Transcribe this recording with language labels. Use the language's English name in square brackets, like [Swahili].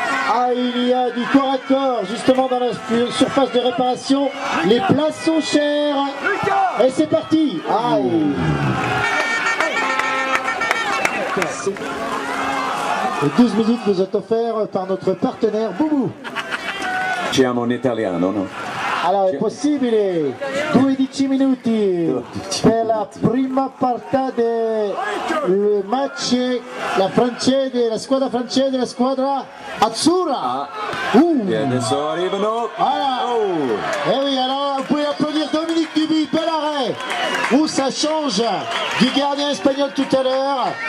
[French] Ah, il y a du corps à corps justement dans la surface de réparation. Les places sont chères. Et c'est parti. Aïe. Les 12 minutes nous sont offertes par notre partenaire Boubou. [Italian] Siamo in italiano, no? Allora, è possibile 12 minuti per la prima parte del match, la squadra francese e la squadra azzurra. E adesso arrivano. [French] Voilà. Oh. Et oui, alors vous pouvez applaudir Dominique Duby, bel arrêt, où ça change du gardien espagnol tout à l'heure.